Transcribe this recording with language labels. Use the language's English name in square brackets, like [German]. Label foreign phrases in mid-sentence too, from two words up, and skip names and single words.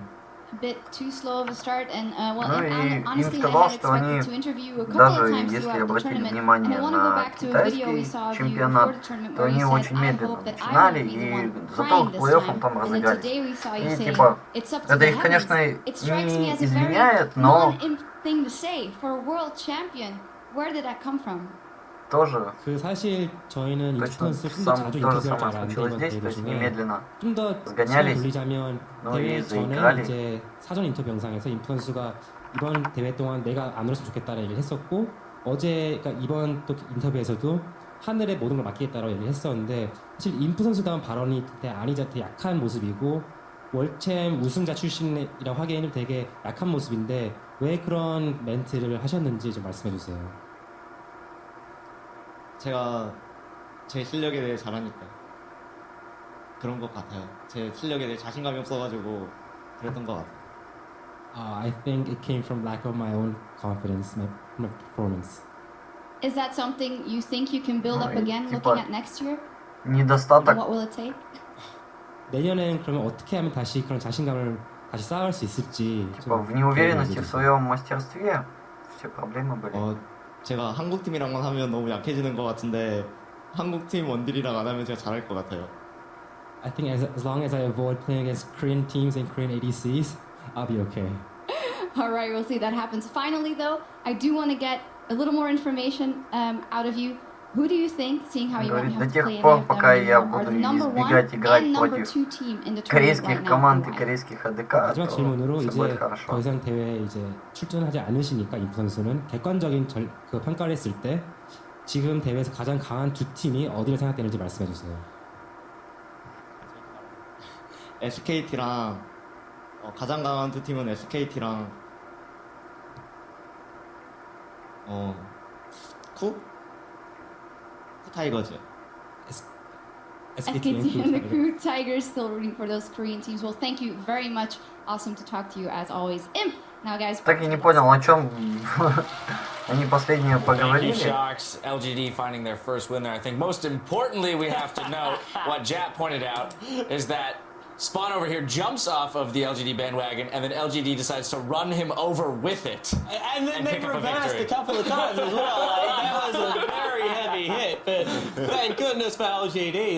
[English] A bit too slow of a start, and honestly, I had expected to interview you a couple of times throughout the tournament, and I want to go back to a video we saw of you before the tournament where you said, I hope that I will be the one playing this time, and then today we saw you say, it's up to the heavens. It strikes me as a very non-imp thing to say for a world champion. Where did that come from? [Russian] тоже [Korean] 사실 저희는 [Russian] точно то же самое случилось здесь, то есть немедленно сгонялись, ну и заиграли. [Korean] 이제 사전 인터뷰 영상에서 임프 선수가 이번 대회 동안 내가 안 울었으면 좋겠다는 얘기를 했었고 어제 그러니까 이번 또 인터뷰에서도 하늘에 모든 걸 맡기겠다라고 얘기를 했었는데 사실 임프 선수다운 발언이 아니자한테 약한 모습이고 월챔 우승자 출신이라고 하기에는 되게 약한 모습인데 왜 그런 멘트를 하셨는지 좀 말씀해 주세요. 제가 제 실력에 대해 잘하니까 그런 것 같아요. 제 실력에 대해 자신감이 없어가지고 그랬던 것 같아요. [English] I think it came from lack of my own confidence, my performance. Is that something you think you can build up again looking at next year? [Russian] недостаток. [English] What will it take? [Korean] 내년엔 그러면 어떻게 하면 다시 그런 자신감을 다시 쌓을 수 있을지. [Russian] В неуверенности в своем мастерстве все проблемы были. [Korean] 제가 한국 팀이랑만 하면 너무 약해지는 것 같은데 한국 팀 원딜이랑 안 하면 제가 잘할 것 같아요. [English] I think as long as I avoid playing against Korean teams and Korean ADCs, I'll be okay. All right, we'll see if that happens. Finally, though, I do want to get a little more information out of you. Who do you think, seeing how you won't have to play any of them anymore, are the number one and number two team in the tournament right now? [Russian] команд и корейских АДК, [Korean] 마지막 질문으로 [Russian] все будет хорошо. [Korean] 더 이상 대회에 이제 출전하지 않으시니까 임프 선수는 객관적인 그 평가를 했을 때 지금 대회에서 가장 강한 두 팀이 어디를 생각되는지 말씀해 주세요. SKT랑 가장 강한 두 팀은 SKT랑 쿠 타이거즈. [English] SKT and the Crew Tigers still rooting for those Korean teams. Well, thank you very much. Awesome to talk to you as always. Imp. Now, guys. [Russian] Так и не понял, о чем они последнее поговорили. [English] Thank you, Sharks. LGD finding their first win there. I think most importantly, we have to note what Jap pointed out is that Spawn over here jumps off of the LGD bandwagon, and then LGD decides to run him over with it. And then they reversed a couple of times as well. Like, that was a very heavy hit, but thank goodness for LGD.